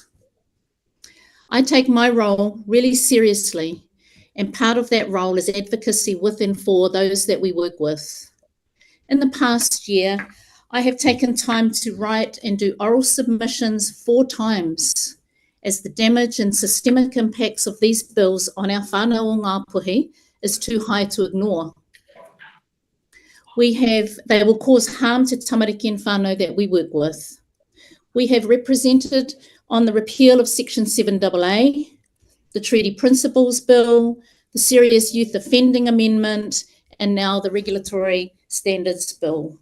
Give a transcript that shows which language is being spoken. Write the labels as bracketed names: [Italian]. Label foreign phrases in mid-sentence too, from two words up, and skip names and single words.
[English] I take my role really seriously, and part of that role is advocacy with and for those that we work with. In the past year, I have taken time to write and do oral submissions 4 times, as the damage and systemic impacts of these bills on our [Māori] whānau o Ngāpuhi [English] is too high to ignore. They will cause harm to tamariki and whānau that we work with. We have represented on the repeal of Section 7AA, the Treaty Principles Bill, the Serious Youth Offending Amendment, and now the Regulatory Standards Bill.